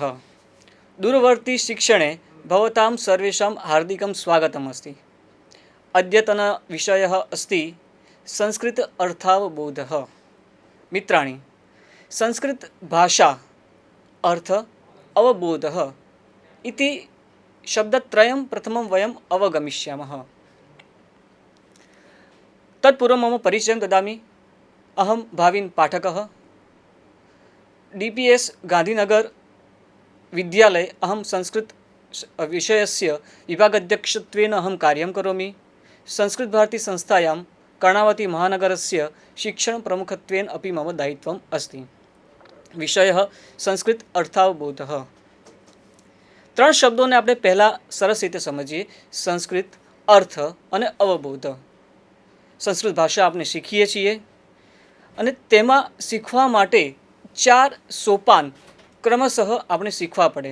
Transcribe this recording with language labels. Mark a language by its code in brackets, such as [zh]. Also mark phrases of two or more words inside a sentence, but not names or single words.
[sa] દૂરવર્તી શિક્ષણે ભવતાં સર્વેષાં હાર્દિકં સ્વાગતમ અસ્તિ. અદ્યતન વિષયः अस्ति સંસ્કૃત અર્થાવબોધः. મિત્રાણી, સંસ્કૃત ભાષા અર્થ અવબોધः इति शब्दत्रयं प्रथमं वयम् अवगमिष्यामः. तत्पूर्वं मम परिचयं ददामि. अहं भाविन् पाठकः. DPS गांधीनगर विद्यालये अहं संस्कृत विषयस्य विभागाध्यक्षत्वेन अहं कार्यं करोमि. संस्कृत भारती संस्थायां कर्णावती महानगरस्य शिक्षणप्रमुखत्वेन अपि मम दायित्वम् अस्ति. विषयः संस्कृत अर्थावबोधः. [gu] ત્રણ શબ્દોને આપણે પહેલાં સરસ રીતે સમજીએ. સંસ્કૃત, અર્થ અને અવબોધ. સંસ્કૃત ભાષા આપણે શીખીએ છીએ અને તેમાં શીખવા માટે 4 સોપાન ક્રમશઃ આપણે શીખવા પડે.